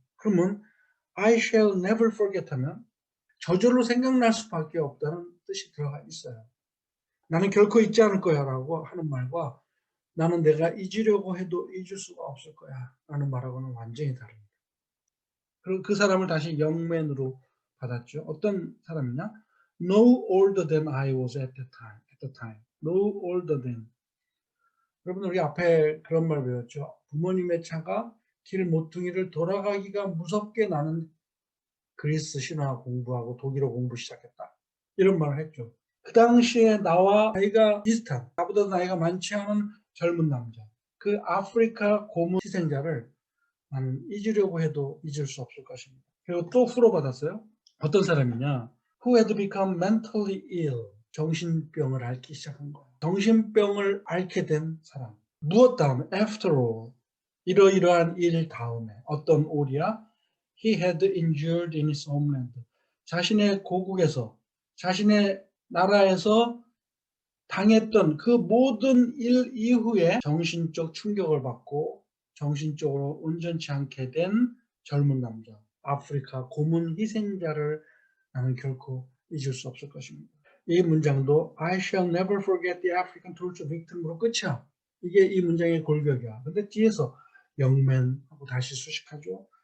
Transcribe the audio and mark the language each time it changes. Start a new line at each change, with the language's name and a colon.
Korean: 그러면
English: I shall never forget
Korean: 하면 저절로 생각날 수밖에 없다는 뜻이 들어가 있어요. 나는 결코 잊지 않을 거야 라고 하는 말과 나는 내가 잊으려고 해도 잊을 수가 없을 거야 라는 말하고는 완전히 다릅니다. 그리고 그 사람을 다시 영맨으로 받았죠. 어떤 사람이냐?
English: No older than I was at the time. No older than.
Korean: 여러분 우리 앞에 그런 말 배웠죠. 부모님의 차가 길 모퉁이를 돌아가기가 무섭게 나는 그리스 신화 공부하고 독일어 공부 시작했다. 이런 말을 했죠. 그 당시에 나와 나이가 비슷한, 나보다 나이가 많지 않은 젊은 남자. 그 아프리카 고문 희생자를 나는 잊으려고 해도 잊을 수 없을 것입니다. 그리고 또 후로받았어요. 어떤 사람이냐?
English: Who had become mentally ill.
Korean: 정신병을 앓기 시작한 거예요. 정신병을 앓게 된 사람. 무엇 다음에?
English: After all.
Korean: 이러이러한 일 다음에. 어떤 올이야?
English: He had endured in his homeland.
Korean: 자신의 고국에서, 자신의 나라에서 당했던 그 모든 일 이후에 정신적 충격을 받고 정신적으로 온전치 않게 된 젊은 남자, 아프리카 고문 희생자를 나는 결코 잊을 수 없을 것입니다. 이 문장도
English: I shall never forget the African torture victim으로
Korean: 끝이야. 이게 이 문장의 골격이야. 근데 뒤에서 영맨하고 다시 수식하죠.